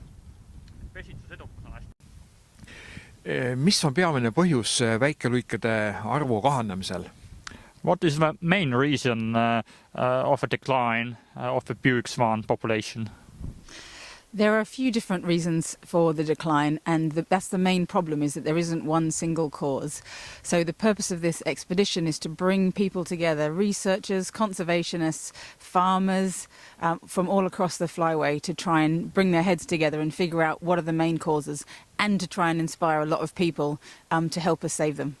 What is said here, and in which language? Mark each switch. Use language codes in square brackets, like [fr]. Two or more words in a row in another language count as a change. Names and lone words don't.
[et] Pesitsus edukus on hästi. Mis on peamine põhjus väikeluikede arvu kahanemisel? [en] What is the main reason of a decline of the Buick swan population? There are a few different reasons for the decline, and that's the main problem, is that there isn't one single cause. So the purpose of this expedition is to bring people together, researchers, conservationists, farmers from all across the flyway, to try and bring their heads together and figure out what are the main causes, and to try and inspire a lot of people to help us save them.